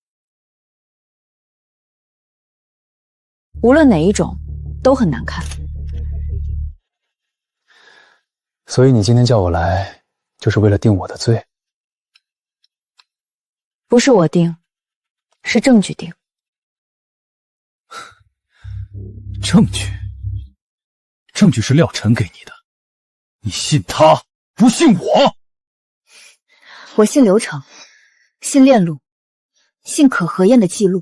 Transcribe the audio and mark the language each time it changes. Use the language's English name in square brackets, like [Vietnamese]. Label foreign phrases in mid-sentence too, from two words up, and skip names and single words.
[Chinese] 無論哪一種，都很難看。所以你今天叫我來，就是為了定我的罪？不是我定，是證據定。證據？證據是廖晨給你的，你信他，不信我？我信流程，信鏈路，信可核驗的記錄。